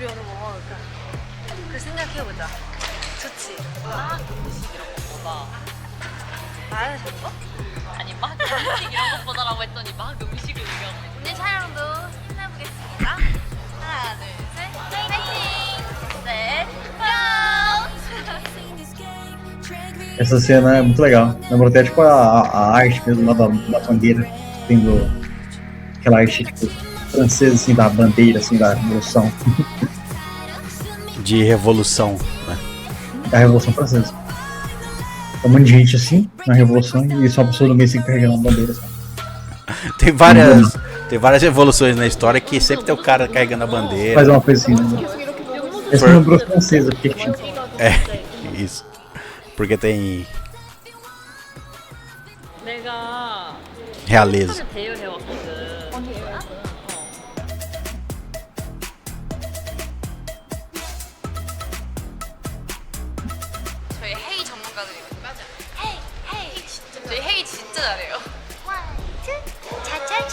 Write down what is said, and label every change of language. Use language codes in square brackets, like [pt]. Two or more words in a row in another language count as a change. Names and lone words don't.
[ko] 우리 오늘 뭐 먹을까? 그 생각해보자. 좋지. 막 음식 이런 것보다 말을 했어? 아니 막 음식 이런 것보다라고 했더니 막 음식을 의미하네. 오늘 촬영도 힘내보겠습니다. 하나, 둘, 셋, 파이팅! 셋, 고! [pt] Essa cena é muito legal. Lembra até tipo a arte mesmo lá da bandeira, tendo aquela arte tipo, francesa assim, da bandeira, assim, da revolução. De revolução, né? Da Revolução Francesa. Tem um monte de gente assim, na Revolução, e só a pessoa no meio assim carregando a bandeira. Assim. Tem várias revoluções na história que sempre tem o cara carregando a bandeira. Faz uma coisa assim, né? Esse me lembrou francesa, porque tinha. É, isso. Porque tem [ko] 내가 [pt] realeza. [ko] 대여해왔거든. 언니가? 저희 헤이 전문가들이거든요. 맞아. 헤이 진짜. 저희 헤이 진짜 잘해요. [en] one, two, [ko] 차차차.